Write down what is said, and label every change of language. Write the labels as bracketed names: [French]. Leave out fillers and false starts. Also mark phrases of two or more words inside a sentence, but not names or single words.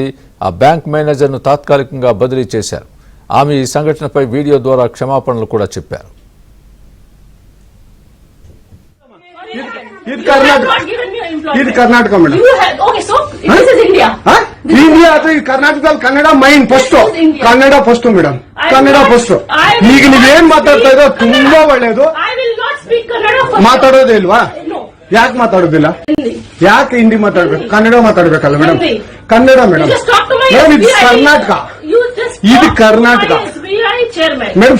[Telugu] ఆ బ్యాంక్ మేనేజర్ను తాత్కాలికంగా బదిలీ చేశారు. ఆమె ఈ సంఘటనపై వీడియో ద్వారా క్షమాపణలు కూడా చెప్పారు. ఇది కర్ణాటక మేడం. ఇండియా కర్ణాటక కన్నಡ [English] main first, [Kannada] ಕನ್ನಡ [English] first madam, [Kannada] ಕನ್ನಡ ಫಸ್ಟ್. ಈಗ ನೀವೇನ್ ಮಾತಾಡ್ತಾ ಇರೋ ತುಂಬಾ ಒಳ್ಳೇದು. ಮಾತಾಡೋದೇ ಇಲ್ವಾ? ಯಾಕೆ ಮಾತಾಡೋದಿಲ್ಲ? ಯಾಕೆ ಹಿಂದಿ ಮಾತಾಡ್ಬೇಕು? ಕನ್ನಡ ಮಾತಾಡ್ಬೇಕಲ್ಲ ಮೇಡಮ್. ಕನ್ನಡ ಮೇಡಮ್. ಇದು ಕರ್ನಾಟಕ, ಇದು ಕರ್ನಾಟಕ ಮೇಡಮ್.